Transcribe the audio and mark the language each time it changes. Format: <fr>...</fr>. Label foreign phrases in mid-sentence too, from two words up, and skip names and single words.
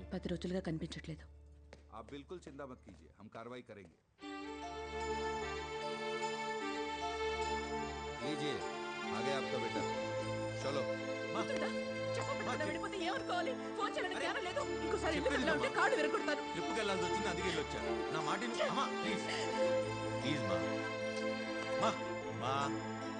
<te>10 రోజులుగా కనిపించట్లేదు.</te> <hi>आप बिल्कुल चिंता मत कीजिए, हम कार्रवाई करेंगे. लीजिए, आ गया आपका बेटा. चलो.</hi> <te>వెళ్ళిపోతే ఏమనుకోవాలి? ఫోన్ చేయడానికి జ్ఞానం లేదు. ఇంకోసారి ఇల్లు కదలా ఉంటే కాళ్ళు విరగొడతాను. ట్రిప్కి వెళ్ళాల్సి వచ్చింది, అందుకే వచ్చా. నా మాట అమ్మా,</te> <en>please please</en> <te>మా మా</te>